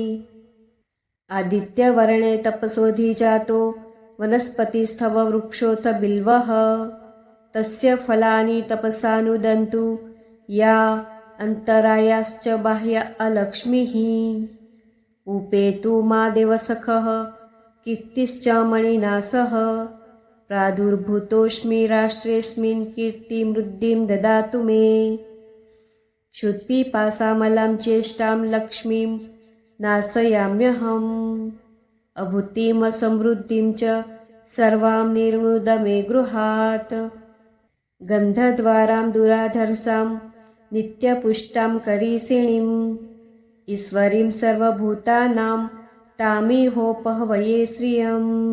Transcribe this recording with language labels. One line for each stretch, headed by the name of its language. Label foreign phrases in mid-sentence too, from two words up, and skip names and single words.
Sanskrit: આદિત્યવર્ણે તપસોધિજાતો વનસ્પતિસ્થવ વૃક્ષોથ બિલ્વઃ તસ્ય ફલાનિ તપસાનુદન્તુ યા અંતરાયાશ્ચ બાહ્ય અલક્ષ્મીઃ ઉપેતુ મા દેવસખઃ કીર્તિશ્ચ મણિનાસઃ પ્રાદુર્ભૂતોऽસ્મિ રાષ્ટ્રેऽસ્મિन् કીર્તિમૃદ્ધિં દદાતુ મે. क्षुत्पिपासामलां चेष्टां लक्ष्मीं नाशयाम्यहम् अभूतिं समृद्धिं च सर्वां निर्मुद मे गृहात्. गन्धद्वारां दुराधर्षां नित्यपुष्टां करीषिणीं ईश्वरीं सर्वभूतानां तामिहोपहवये श्रियं